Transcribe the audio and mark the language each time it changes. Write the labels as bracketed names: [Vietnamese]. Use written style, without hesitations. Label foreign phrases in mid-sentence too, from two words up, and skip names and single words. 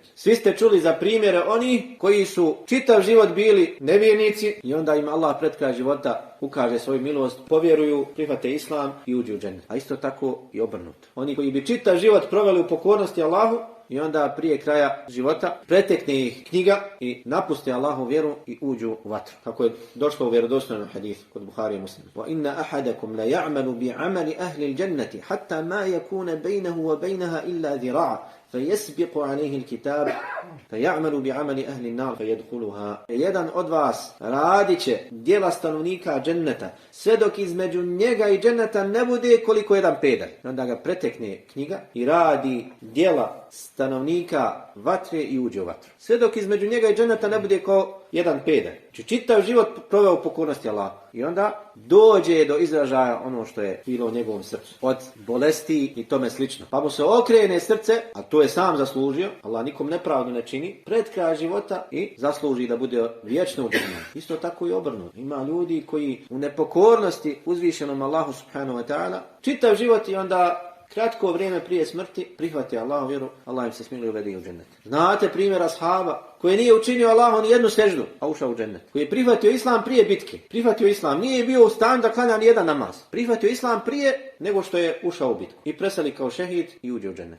[Bosnian] Svi ste čuli za primjere onih koji su čitav život bili nevjernici i onda im Allah pred kraj života ukaže svoju milost, povjeruju, prihvate islam i uđu u džennet. A isto tako i obrnuto. Oni koji bi čitav život proveli u pokornosti Allahu i onda prije kraja života pretekne ih knjiga i napuste Allahu vjeru i uđu u vatru. Kako je došlo u vjerodostojnom hadisu kod Buhari i Muslima: [Arabic] وإن أحدكم ليعمل بعمل أهل الجنة حتى ما يكون بينه وبينها إلا ذراع' فَيَسْبِقُ عَلَيْهِ الْكِتَابِ فَيَعْمَلُ بِعَمَلِ أَهْلِ النَّارِ فَيَدْخُلُهَا. [Bosnian] Jedan od vas radit će djela stanovnika dženneta, sve dok između njega i dženneta ne bude koliko jedan pedalj. Onda ga pretekne knjiga i radi djela stanovnika vatre i uđe u vatru. Sve dok između njega i dženneta ne bude kao jedan pedalj. Znači čitav život proveo u pokornosti Allahu. I onda dođe do izražaja ono što je bilo u njegovom srcu. Od bolesti i tome slično. Pa mu se okrene srce, a to je sam zaslužio, Allah nikom nepravdu ne čini, pred kraj života i zasluži da bude vječno u džennetu. Isto tako i obrnuto. Ima ljudi koji u nepokornosti uzvišenom Allahu [Arabic] سبحانه وتعالى [Bosnian] čitav život i onda kratko vrijeme prije smrti prihvati Allahu vjeru, Allah im se smiluje uvede u džennet. Znate primjer ashaba koji nije učinio Allahu ni jednu seždu, a ušao u džennet. Koji je prihvatio islam prije bitke. Prihvatio islam, nije bio u stanju da klanja ni jedan namaz. Prihvatio islam prije nego što je ušao u bitku. I preseli kao šehid i uđe u džennet.